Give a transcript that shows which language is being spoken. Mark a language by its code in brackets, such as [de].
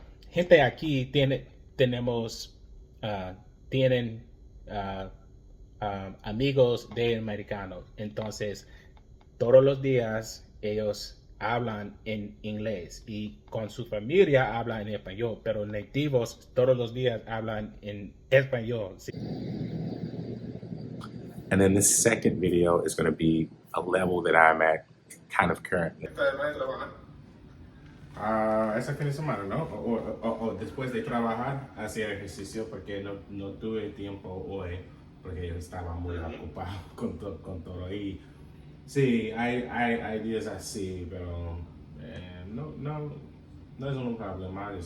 [es] Gente aquí tenemos, tienen ah, amigos de americanos, entonces todos los días ellos hablan en inglés y con su familia hablan en español, pero nativos todos los días hablan en español. ¿Sí? [en] And then this second video is going to be a level that I'm at kind of currently. [es] Ese fin de semana, ¿no? O después de trabajar, hacía ejercicio porque no tuve tiempo hoy, porque yo estaba muy ocupado con todo. Y sí, hay días así, pero no es un problema.